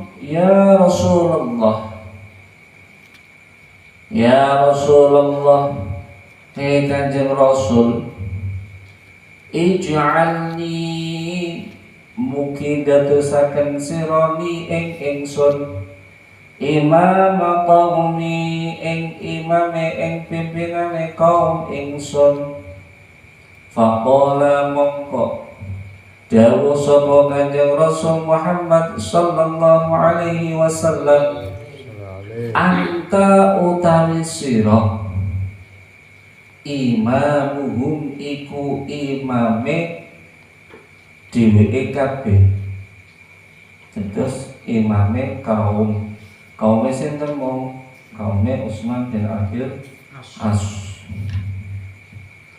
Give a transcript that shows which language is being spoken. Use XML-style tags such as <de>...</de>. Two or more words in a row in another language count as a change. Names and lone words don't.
<ar>Ya Rasulullah, ya Rasulullah,</ar> <jv>hei Kanjeng Rasul, ij'alni, mugi dadosaken sirani ing ingsun,</jv> <ar>imam qaumi,</ar> <jv>ing imame ing pimpinane kaum ingsun. Faqala, mongko dawuh sapa Kanjeng Rasul Muhammad</jv> <ar>sallallahu alaihi wasallam,</ar> <jv>anta utawi sira imamuhum iku imame dheweke kabeh. Terus imame kaume sinten mong? Kaume Utsman bin Abil As.</jv>